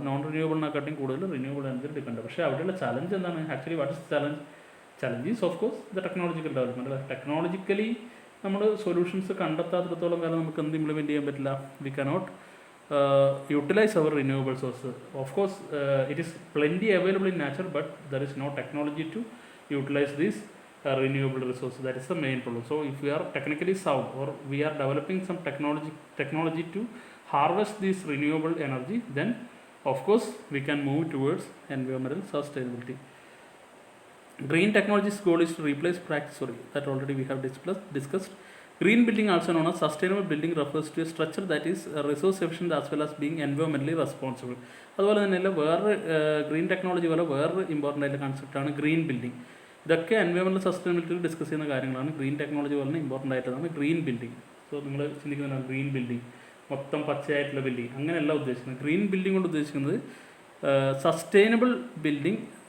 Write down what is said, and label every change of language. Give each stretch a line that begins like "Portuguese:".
Malayalam: Non റിന്യൂവബിളിനെക്കാട്ടിയും കൂടുതൽ renewable എനർജിയിൽ depend ആവുക. പക്ഷേ അവിടെയുള്ള ചലഞ്ച് എന്താണ്,
English: actually what is challenge is of course the technological development
Malayalam: അല്ലേ. ടെക്നോളജിക്കലി നമ്മൾ സൊല്യൂഷൻസ് കണ്ടെത്താത്തിടത്തോളം കാലം നമുക്ക് എന്ത് ഇംപ്ലിമെൻറ്റ് ചെയ്യാൻ പറ്റില്ല.
English: We cannot utilise our renewable source. Of course it is plenty available in nature, but there is no technology to utilize these renewable resources. That is the main problem. So if we are technically sound or we are developing some technology to harvest this renewable energy, then of course we can move towards environmental sustainability. Green technology's goal is to replace practice, that already we have discussed. Green building, also known as sustainable building, refers to a structure that is resource efficient as well as being environmentally responsible.
Malayalam: അതുപോലെ തന്നെ വേറെ green technology പോലെ വേറൊരു important ആയിട്ടുള്ള കൺസെപ്റ്റാണ് green building. ഇതൊക്കെ environmental സസ്റ്റൈനബിലിറ്റിയിൽ discuss ചെയ്യുന്ന കാര്യങ്ങളാണ്. Green technology പോലെ ഇമ്പോർട്ടൻ്റ് ആയിട്ടാണ് ഗ്രീൻ ബിൽഡിംഗ്. സോ നിങ്ങൾ ചിന്തിക്കുന്നതാണ് ഗ്രീൻ ബിൽഡിംഗ് മൊത്തം പച്ചയായിട്ടുള്ള ബിൽഡിംഗ്, അങ്ങനെയല്ല ഉദ്ദേശിക്കുന്നത്. ഗ്രീൻ ബിൽഡിംഗ് കൊണ്ട് ഉദ്ദേശിക്കുന്നത് സസ്റ്റൈനബിൾ ബിൽഡിംഗ്.